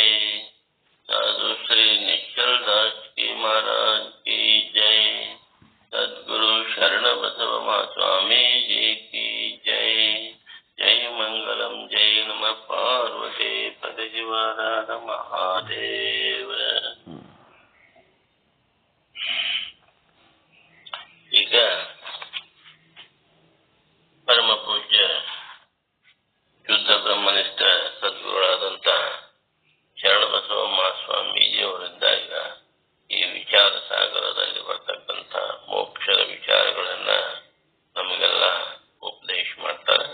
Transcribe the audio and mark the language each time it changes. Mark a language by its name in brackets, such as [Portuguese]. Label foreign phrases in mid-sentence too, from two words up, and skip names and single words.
[Hindi] साधु श्री निश्चल दास की महाराज की जय। सद्गुरु शरण बसव महास्वामी जी की जय। [Sanskrit] जय मंगलम जय नमः पार्वती पद शिवाराध महादेव। [Kannada] ಈಗ ಪರಮ ಪೂಜ್ಯ ಶುದ್ಧ ಬ್ರಹ್ಮನಿಷ್ಠ ಸದ್ಗುರುಗಳಾದಂತ ಶರಣಬಸವ ಮಹಾಸ್ವಾಮೀಜಿಯವರಿದ್ದಾಗ ಈ ವಿಚಾರ ಸಾಗರದಲ್ಲಿ ಬರ್ತಕ್ಕಂಥ ಮೋಕ್ಷದ ವಿಚಾರಗಳನ್ನ ನಮಗೆಲ್ಲ ಉಪದೇಶ ಮಾಡ್ತಾರೆ.